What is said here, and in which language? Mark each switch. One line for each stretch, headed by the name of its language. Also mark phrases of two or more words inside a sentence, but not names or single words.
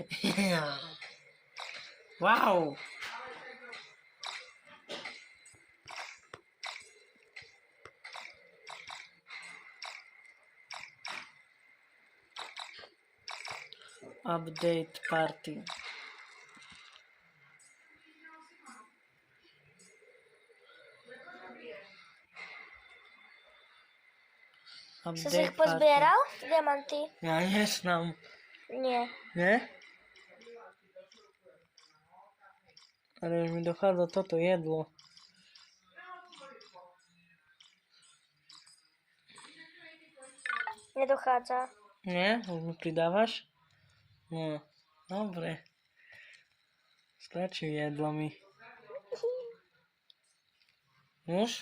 English: Wow! Update party.
Slovak: Si ich pozbieral? Diamanty? Ja nie znam. Nie. Nie? Ale już mi dochádza toto jedlo. Nie dochádza. Nie? Už mi pridávaš? No, dobre. Stačí jedlo mi. Už?